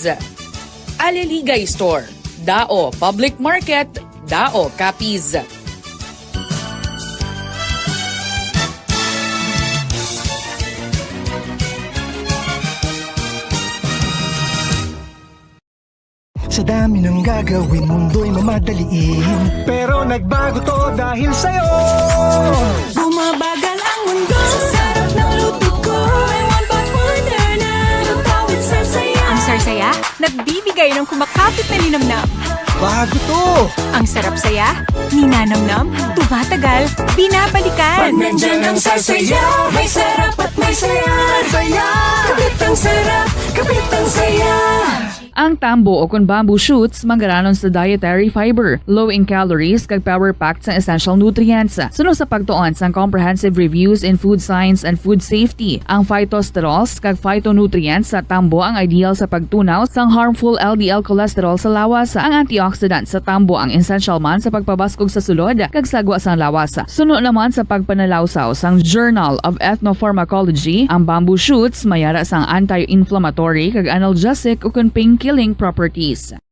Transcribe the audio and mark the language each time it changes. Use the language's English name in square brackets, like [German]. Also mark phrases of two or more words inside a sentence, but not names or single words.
[Filipino] Aliligay Store, Dao Public Market, Dao, Capiz. Sa dami ng gagawin, mundo'y mamadaliin. Pero nagbago to dahil sa'yo. Bumabagal ang mundo sa sarap ng luto ko. May [English] one pot order [Filipino] na luto with sarsaya. Ang sarsaya, nagbibigay ng kumakapit na linamnam. Bago to! Ang sarap saya, ninanamnam, tumatagal, binabalikan. Pag nandyan ang sarsaya, may sarap at may saya. Saya! Kapit ang sarap, kapit ang saya. [Hiligaynon] Ang tambo o kung [English] bamboo shoots [Hiligaynon] manggaranon sa [English] dietary fiber, low in calories [Hiligaynon] kag power-packed sa [English] essential nutrients. [Hiligaynon] Sunod sa pagtuon sa [English] comprehensive reviews in food science and food safety, [Hiligaynon] ang phytosterols kag phytonutrients sa tambo ang ideal sa pagtunaw sang [English] harmful LDL cholesterol [Hiligaynon] sa lawas. Ang antioxidants sa tambo ang essential man sa pagpabaskog sa sulod kag sagwa sang lawas. Sunod naman sa pagpanalawsaw sang Journal of Ethnopharmacology, ang [English] bamboo shoots [Hiligaynon] mayara sang anti-inflammatory kag analgesic o kung [English] pain-killing properties.